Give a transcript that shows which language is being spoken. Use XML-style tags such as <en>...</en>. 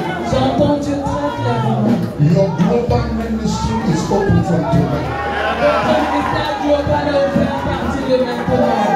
<fr>J'entends Dieu très clairement.</fr> <en>Your global ministry is open from tonight.</en> <fr>Votre ministère global est ouvert à partir de maintenant.</fr>